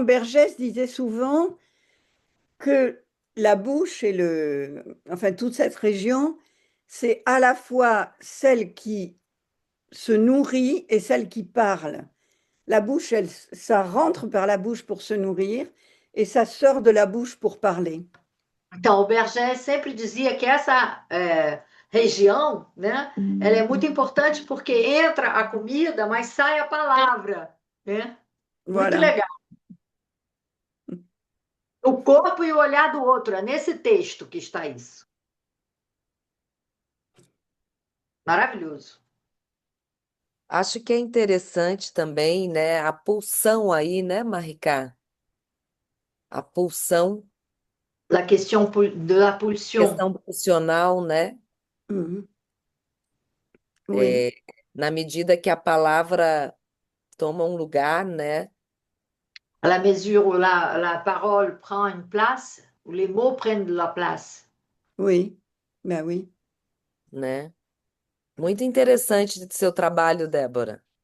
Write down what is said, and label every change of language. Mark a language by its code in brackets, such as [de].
[fr] Bergès disait souvent que la bouche et enfin toute cette région, c'est à la fois celle qui se nourrit et celle qui parle. La bouche, ça rentre par la bouche pour se nourrir et ça sort de la bouche pour parler. [pt] Então, o Bergès sempre dizia que essa região, né, ela é muito importante porque entra a comida, mas sai a palavra, né? Muito legal. O corpo e o olhar do outro, é nesse texto que está isso. Maravilhoso. Acho que é interessante também, né, a pulsão aí, né, Maricá? A pulsão, [fr] La question de la pulsion. [pt] questão pulsional, né? [fr] Oui. [pt] Na medida que a palavra toma um lugar, né? [fr] À la mesure où la parole prend une place, où les mots prennent de la place. Oui, ben oui. [pt] Né? Muito interessante do seu trabalho, Débora.